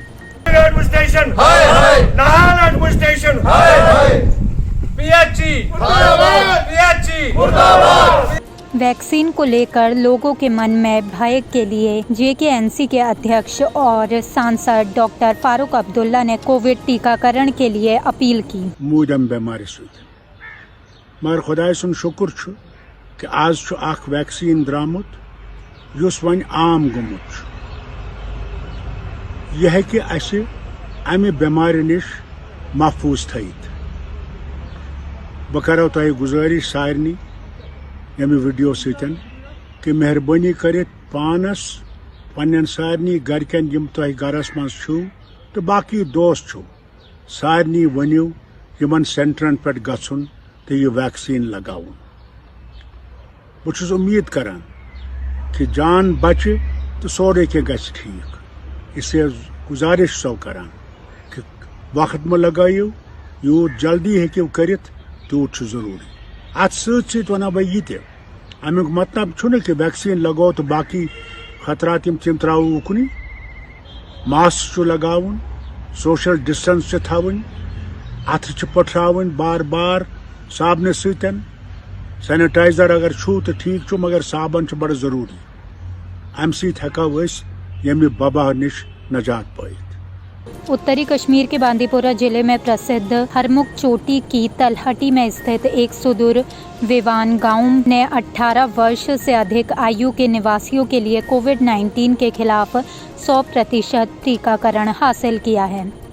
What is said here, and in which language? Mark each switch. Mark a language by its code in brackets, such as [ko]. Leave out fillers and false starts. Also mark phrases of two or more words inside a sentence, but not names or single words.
[hi] वैक्सीन को लेकर लोगों के मन में भय के लिए जेकेएनसी के अध्यक्ष और सांसद डॉक्टर फारूक अब्दुल्ला ने कोविड टीकाकरण के लिए अपील की। [ks] मूदम बेमारी मगर खुदाय सुन शुक्र कि आज अख वैक्सीन द्रामुत युस वन आम गुमुत यह कि असे अमि बेमारी निश महफूज थयित। बह करो तह गुजारिश सारनी यमि वीडियो सतन कि मेहरबानी करित पानस पन्न सारनी गरकन यम तह गरस मज तो बाकी दोस्त छु सारनी वनियो यमन सेंटरन पे गछुन तो यह वैक्सीन लगाउन। बहुत उम्मीद करान कि जान बचे तो सोरे के गछ ठीक। इससे गुजारिश सो करान कि वक्त में लगाइयो यूत जल्दी हेकिव करित तूत जरूरी। अत सत वन बह यह अमुक मतलब छुन कि वैक्सीन लगो तो बाकी खतरात तम त्रो उकनी। मास्क लगावन, [en] social distance [ks] थवन, अथ पठावन बार बार साबन सतन, सैनिटाइजर अगर छू तो ठीक छू मगर साबन बड़ जरूरी। अम सको यमि वबा निश नजात पाइत। [hi] उत्तरी कश्मीर के बांदीपोरा जिले में प्रसिद्ध हरमुख चोटी की तलहटी में स्थित एक सुदूर विवान गांव ने 18 वर्ष से अधिक आयु के निवासियों के लिए कोविड-19 के खिलाफ 100% टीकाकरण हासिल किया है।